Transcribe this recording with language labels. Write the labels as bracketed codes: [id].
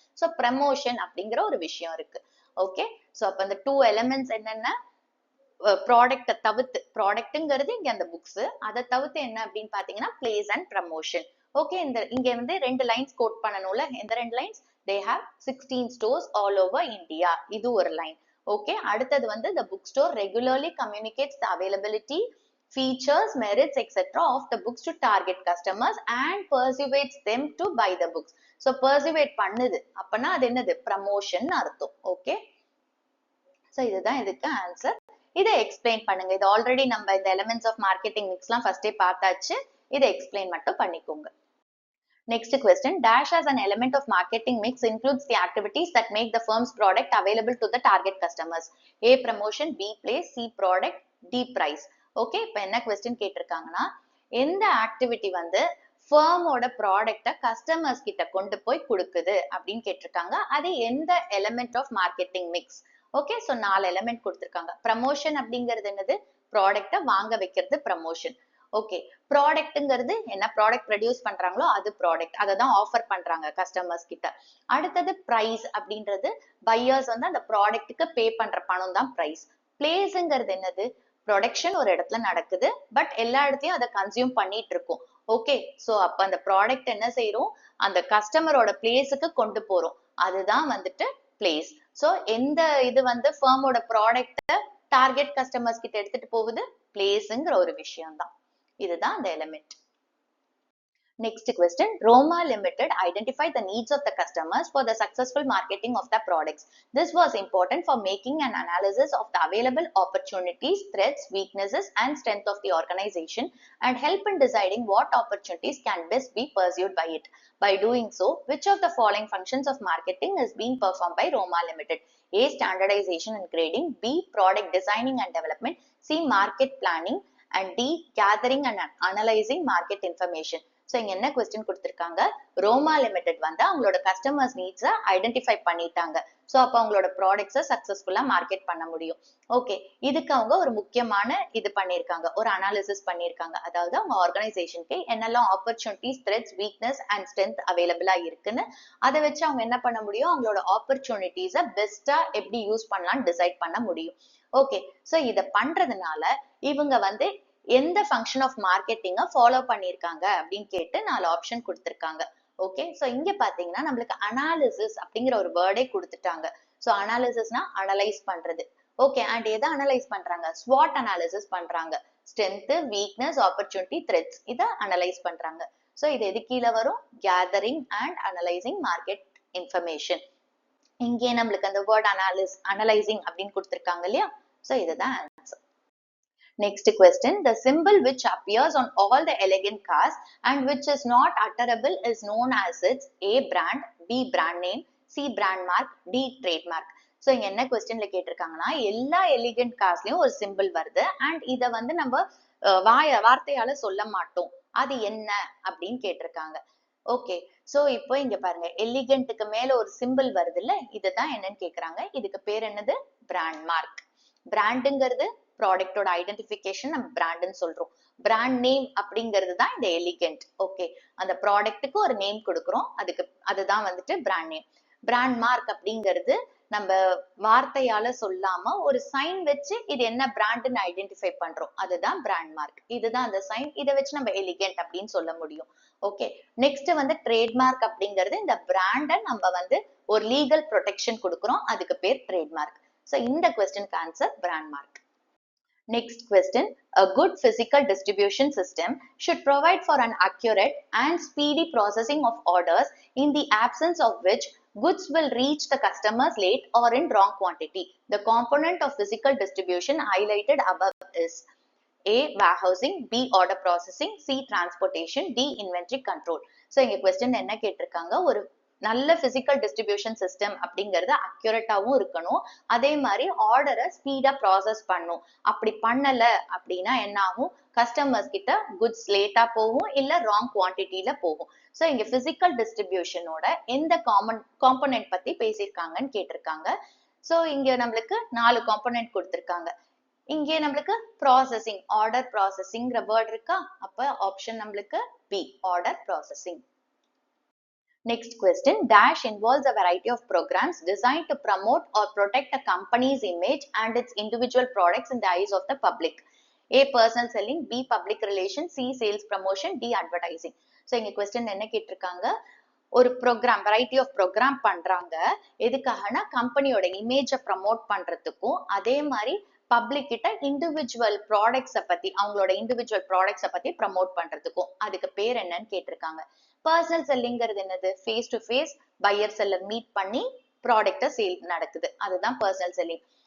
[ta] So promotion அப்படிங்கிற ஒரு விஷயம் இருக்கு. ஓகே, சோ அப்ப அந்த டூ எலிமெண்ட்ஸ் என்னென்ன, ப்ராடக்ட்டை தவிர்த்து, ப்ராடக்ட்ங்கிறது இங்க அந்த புக்ஸ், அதை தவிர்த்து என்ன அப்படின்னு பாத்தீங்கன்னா பிளேஸ் அண்ட் ப்ரமோஷன். ஓகே, இங்க வந்து ரெண்டு லைன்ஸ் கோட் பண்ணணும்ல, எந்த ரெண்டு lines, [en] they have 16 stores all over India, [ta] இது ஒரு லைன். ஓகே, அடுத்தது வந்து [en] the bookstore regularly communicates the availability, features, merits, etc. of the books to target customers and persuades them to buy the books. [ta] So persuade பண்ணுது அப்பனா அது என்னது, promotion அர்த்தம். Okay, so இதுதான் இதுக்கு ஆன்சர். இதை எக்ஸ்பிளைன் பண்ணுங்க. இது ஆல்ரெடி நம்ம இந்த எலிமெண்ட்ஸ் ஆஃப் மார்க்கெட்டிங் மிக்ஸ்லாம் ஃபர்ஸ்டே பார்த்தாச்சு, இதை எக்ஸ்பிளைன் மட்டும் பண்ணிக்கோங்க. [en] Next question. Dash as an element of marketing mix includes the activities that make the firm's product available to the target customers. A. Promotion, B. Place, C. Product, D. Price. [ta] Okay, இப்போ என்ன question கேட்டிருக்காங்கன்னா, எந்த activity வந்து ஃபர்மோட ப்ராடக்டை customers கிட்ட கொண்டு போய் கொடுக்குது அப்படின்னு கேட்டிருக்காங்க. அது எந்த element of marketing mix? Okay, so 4 element கொடுத்திருக்காங்க. ப்ரமோஷன் அப்படிங்கிறது என்னது, ப்ராடக்டை வாங்க வைக்கிறது ப்ரமோஷன். ஓகே, ப்ராடக்ட்ங்கிறது என்ன, ப்ராடக்ட் ப்ரொடியூஸ் பண்றாங்களோ அது ப்ராடக்ட், அதை தான் ஆஃபர் பண்றாங்க கஸ்டமர்ஸ் கிட்ட. அடுத்தது பிரைஸ் அப்படின்றது, பையர்ஸ் வந்து அந்த ப்ராடக்ட்டுக்கு பே பண்ற பணம் தான் பிரைஸ். பிளேஸ்ங்கிறது என்னது, ப்ரொடக்ஷன் ஒரு இடத்துல நடக்குது, பட் எல்லா இடத்தையும் அதை கன்சியூம் பண்ணிட்டு இருக்கோம். ஓகே, சோ அப்ப அந்த ப்ராடக்ட் என்ன செய்யறோம், அந்த கஸ்டமரோட பிளேஸுக்கு கொண்டு போறோம், அதுதான் வந்துட்டு பிளேஸ். சோ எந்த இது வந்து ஃபர்மோட ப்ராடக்ட டார்கெட் கஸ்டமர்ஸ் கிட்ட எடுத்துட்டு போகுது, பிளேஸ்ங்கிற ஒரு விஷயம் தான். இதுதான் அந்த element. [en] Next question. Roma Limited identified the needs of the customers for the successful marketing of the products. This was important for making an analysis of the available opportunities, threats, weaknesses, and strength of the organization and help in deciding what opportunities can best be pursued by it. By doing so, which of the following functions of marketing is being performed by Roma Limited? A. Standardization and grading, B. Product designing and development, C. Market planning, and D. Gathering and analyzing market information. [ta] So இங்க என்ன question கொடுத்திருக்காங்க, ரோமா limited வந்து அவங்களோட customers நீட்ஸை identify பண்ணிட்டாங்க. So அப்போ அவங்களோட ப்ராடக்ட்ஸை சக்சஸ்ஃபுல்லா மார்க்கெட் பண்ண முடியும். ஓகே, இதுக்கு அவங்க ஒரு முக்கியமான இது பண்ணியிருக்காங்க, ஒரு அனாலிசிஸ் பண்ணியிருக்காங்க. அதாவது அவங்க ஆர்கனைசேஷனுக்கு என்னெல்லாம் opportunities, threads, weakness and strength அவைலபிளா இருக்குன்னு அதை வச்சு அவங்க என்ன பண்ண முடியும், அவங்களோட ஆப்பர்ச்சுனிட்டிஸை பெஸ்டா எப்படி யூஸ் பண்ணலாம்னு டிசைட் பண்ண முடியும். ஓகே, ஸோ இதை பண்றதுனால இவங்க வந்து எந்த ஃபங்க்ஷன் ஆஃப் மார்க்கெட்டிங்கை ஃபாலோ பண்ணியிருக்காங்க அப்படின்னு கேட்டு 4 ஆப்ஷன் கொடுத்துருக்காங்க. ஓகே, ஸோ இங்க பாத்தீங்கன்னா நம்மளுக்கு அனாலிசிஸ் அப்படிங்கிற ஒரு வேர்டே கொடுத்துட்டாங்க. ஸோ அனாலிசிஸ்னா அனலைஸ் பண்றது. ஓகே, அண்ட் எதை அனலைஸ் பண்றாங்க, ஸ்வாட் அனாலிசிஸ் பண்றாங்க. ஸ்ட்ரென்த், வீக்னஸ், ஆப்பர்ச்சுனிட்டி, த்ரெட்ஸ் இதை அனலைஸ் பண்றாங்க. ஸோ இது எது கீழே வரும், gathering and analysing market information. இங்கே நம்மளுக்கு அந்த வேர்ட் அனலைசிங் அப்படின்னு கொடுத்துருக்காங்க இல்லையா. ஸோ இதுதான் answer. [en] Next question, the symbol which appears on all the elegant cars and which is not utterable is known as its A brand, B brand name, C brand mark, D trademark. [ta] So இங்க என்ன கொஸ்டின்ல கேட்டிருக்காங்கன்னா, எல்லா elegant கார்ஸ்லயும் ஒரு simple வருது and இதை வந்து நம்ம வார்த்தையால சொல்ல மாட்டோம், அது என்ன அப்படின்னு கேட்டிருக்காங்க. ஓகே, சோ இப்போ இங்க பாருங்க, எலிகண்ட்டுக்கு மேல ஒரு சிம்பிள் வருது இல்ல, இதுதான் என்னன்னு கேக்குறாங்க. இதுக்கு பேர் என்னது, பிராண்ட் மார்க். பிராண்டுங்கிறது ப்ராடக்டோட ஐடென்டிஃபிகேஷன், நம்ம பிராண்ட்னு சொல்றோம். பிராண்ட் நேம் அப்படிங்கிறது தான் இந்த எலிகண்ட். ஓகே, அந்த ப்ராடக்ட்டுக்கு ஒரு நேம் கொடுக்குறோம், அதுதான் வந்துட்டு பிராண்ட் நேம். பிராண்ட் மார்க் அப்படிங்கிறது நம்ம வார்த்தையால சொல்லாம ஒரு சைன் வச்சு இது என்ன பிராண்ட்னு ஐடென்டிஃபை பண்றோம், அதுதான் பிராண்ட் மார்க். இதுதான் அந்த சைன், இதை வச்சு நம்ம எலிகண்ட் அப்படின்னு சொல்ல முடியும். ஓகே, நெக்ஸ்ட் வந்து ட்ரேட்மார்க் அப்படிங்கிறது இந்த பிராண்டை நம்ம வந்து ஒரு லீகல் ப்ரொடெக்ஷன் கொடுக்குறோம், அதுக்கு பேர் ட்ரேட்மார்க். ஸோ இந்த கொஸ்டினுக்கு answer brand mark. [en] Next question, a good physical distribution system should provide for an accurate and speedy processing of orders, in the absence of which goods will reach the customers late or in wrong quantity. The component of physical distribution highlighted above is A warehousing, B order processing, C transportation, D inventory control. [ta] So இங்க question என்ன கேட்டிருக்காங்க, ஒரு நல்ல physical distribution system அப்படிங்கிறது அக்யூரேட்டாவும் இருக்கணும், அதே மாதிரி ஆர்டரை ஸ்பீடா ப்ராசஸ் பண்ணும். அப்படி பண்ணல அப்படின்னா என்ன ஆகும், கஸ்டமர்ஸ் கிட்ட குட்ஸ் லேட்டா போகும், இல்ல ராங் குவான்டிட்டியில போகும். ஸோ இங்க பிசிக்கல் டிஸ்ட்ரிபியூஷனோட எந்த காம்பனன்ட் பத்தி பேசியிருக்காங்கன்னு கேட்டிருக்காங்க. ஸோ இங்க நம்மளுக்கு 4 காம்பனன்ட் கொடுத்திருக்காங்க. இங்கே நம்மளுக்கு ப்ராசஸிங், ஆர்டர் ப்ராசஸிங்கிற வேர்ட் இருக்கா, அப்ப ஆப்ஷன் நம்மளுக்கு B, order processing. [en] Next question, Dash involves a variety of programs designed to promote or protect a company's image and its individual products in the eyes of the public. A personal selling, B public relations, C sales promotion, D advertising. [ta] So இங்க question என்ன கேட்டிருக்காங்க, ஒரு program, variety of program பண்றாங்க. எதுக்காகனா கம்பெனியோட இமேஜை promote பண்றதுக்கும், அதே மாதிரி பப்ளிக் கிட்ட இண்டிவிஜுவல் ப்ராடக்ட்ஸை பத்தி, அவங்களோட இண்டிவிஜுவல் ப்ராடக்ட்ஸை பத்தி ப்ரமோட் பண்றதுக்கும். அதுக்கு பேர் என்னன்னு கேட்டிருக்காங்க. பர்சனல் செல்லிங்கிறது என்னது, face to face pier seller meet பண்ணி ப்ராடக்ட்டை சேல் நடக்குது, அதுதான் பர்சனல் செல்லிங்.